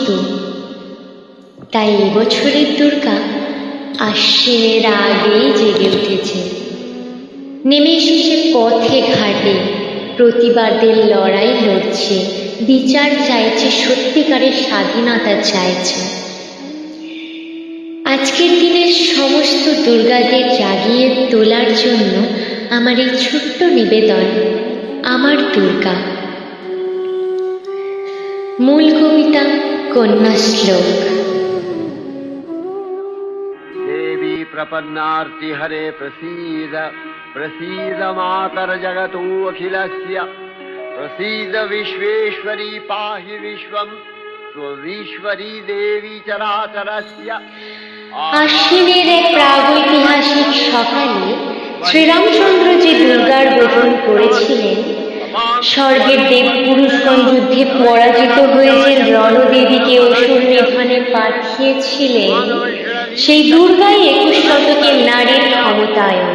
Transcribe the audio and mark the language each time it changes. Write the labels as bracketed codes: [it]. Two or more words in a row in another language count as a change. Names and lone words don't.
[bn] তাই এবছরের দুর্গা আশ্বিনের আগেই জেগে উঠেছে, নেমে এসেছে পথে ঘাটে, প্রতিবাদের লড়াই লড়ছে, বিচার চাইছে, সত্যিকারের স্বাধীনতা চাইছে। আজকের দিনের সমস্ত দুর্গাদের জাগিয়ে তোলার জন্য আমার এই ছোট্ট নিবেদন, আমার দুর্গা। মূল কবিতা, কন্যা শ্লোক। [sa] देवी प्रपन्नार्ति हरे प्रसीद प्रसीद मातर जगतो अखिलस्य प्रसीद विश्वेश्वरी पाहि विश्वं स्वविश्वरी देवी चराचरस्य। [bn] আশ্বিনের এক প্রাগৈতিহাসিক সকালে শ্রীরামচন্দ্র যে দুর্গার বোধন করেছিলেন, স্বর্গের দেব পুরুষগণ যুদ্ধে পরাজিত হয়েছেন, রণদেবীকে অসুর নিধনে পাঠিয়েছিলেন, সেই দুর্গাই 21 শতকের নারীর ক্ষমতায়ন।